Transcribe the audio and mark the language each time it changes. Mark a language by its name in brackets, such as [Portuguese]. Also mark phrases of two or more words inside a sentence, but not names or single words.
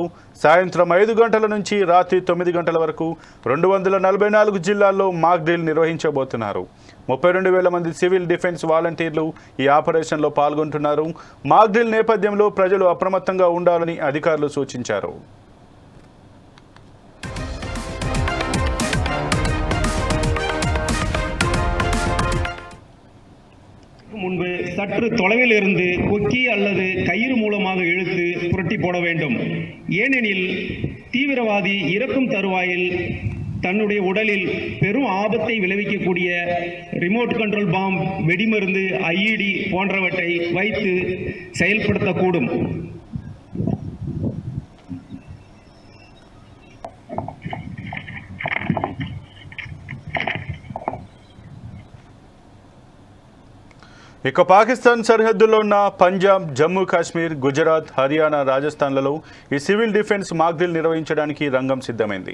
[Telugu] సాయంత్రం 5 గంటల నుంచి రాత్రి 9 గంటల వరకు 244 జిల్లాల్లో మాక్ డ్రిల్ నిర్వహించబోతున్నారు. 32,000 మంది సివిల్ డిఫెన్స్ వాలంటీర్లు ఈ ఆపరేషన్లో పాల్గొంటున్నారు. మాక్ డ్రిల్ నేపథ్యంలో ప్రజలు అప్రమత్తంగా ఉండాలని అధికారులు సూచించారు. [Tamil] முன்பு சற்று தொலைவில் இருந்து கொக்கி அல்லது கயிறு மூலமாக இழுத்து புரட்டி போட வேண்டும். ஏனெனில் தீவிரவாதி இறக்கும் தருவாயில் தன்னுடைய உடலில் பெரும் ஆபத்தை விளைவிக்கக்கூடிய ரிமோட் கண்ட்ரோல் பாம், வெடிமருந்து, ஐஇடி போன்றவற்றை வைத்து செயல்படுத்தக்கூடும். [Telugu] ఇక పాకిస్తాన్ సరిహద్దులో ఉన్న పంజాబ్, జమ్మూ కాశ్మీర్, గుజరాత్, హర్యానా, రాజస్థాన్లలో ఈ సివిల్ డిఫెన్స్ మాక్ డ్రిల్ నిర్వహించడానికి రంగం సిద్ధమైంది.